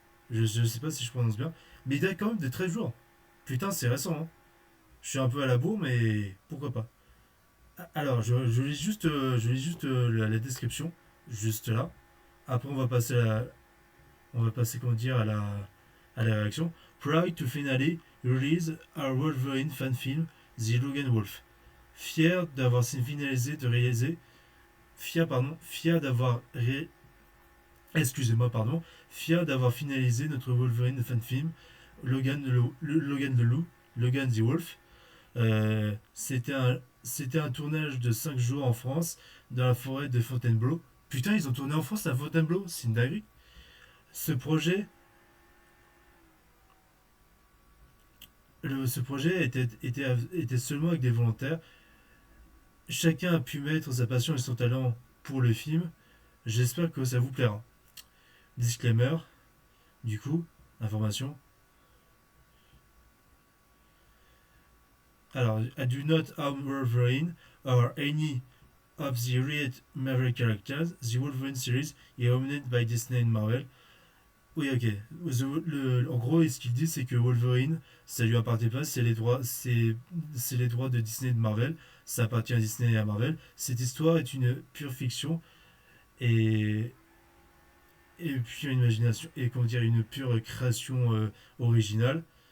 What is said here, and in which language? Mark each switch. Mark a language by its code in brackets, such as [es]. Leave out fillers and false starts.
[fr] Je sais pas si je prononce bien, mais il date quand même de 13 jours. Putain, c'est récent, hein. Je suis un peu à la bourre, mais pourquoi pas. Alors, je lis juste la description, juste là. Après, on va passer comment dire, à la réaction. [en] Proud to finally release our Wolverine fan film, The Logan Wolf. [fr] Fier d'avoir finalisé de réaliser, fier d'avoir excusez-moi, pardon, fier d'avoir finalisé notre Wolverine fan film, Logan the Loup, Logan the Wolf. C'était un tournage de 5 jours en France, dans la forêt de Fontainebleau. Putain, ils ont tourné en France à Fontainebleau, c'est une dinguerie. Ce projet, ce projet était seulement avec des volontaires. Chacun a pu mettre sa passion et son talent pour le film. J'espère que ça vous plaira. Disclaimer, du coup, information. [en] Alors, I do not harm Wolverine or any of the real Marvel characters. The Wolverine series is owned by Disney and Marvel. [fr] Oui, ok. En gros, ce qu'il dit, c'est que Wolverine, ça lui appartient pas, c'est les droits de Disney et de Marvel. Ça appartient à Disney et à Marvel. Cette histoire est une pure fiction et pure imagination et comment dire une pure création originale.